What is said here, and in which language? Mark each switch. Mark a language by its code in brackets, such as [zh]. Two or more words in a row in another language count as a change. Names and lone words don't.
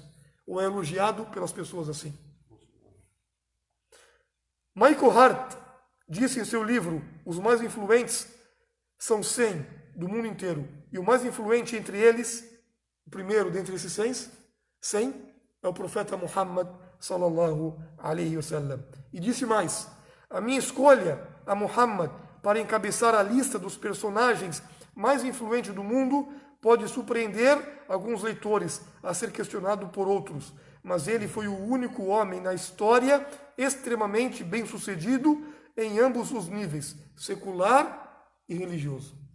[pt] Ou é elogiado pelas pessoas assim? Michael Hart disse em seu livro: os mais influentes são 100 do mundo inteiro, e o mais influente entre eles, o primeiro dentre esses 100 é o profeta Muhammad [ar] صلى الله عليه وسلم. [pt] E disse mais: a minha escolha a Muhammad para encabeçar a lista dos personagens mais influentes do mundo pode surpreender alguns leitores a ser questionado por outros, mas ele foi o único homem na história extremamente bem-sucedido em ambos os níveis, secular e religioso.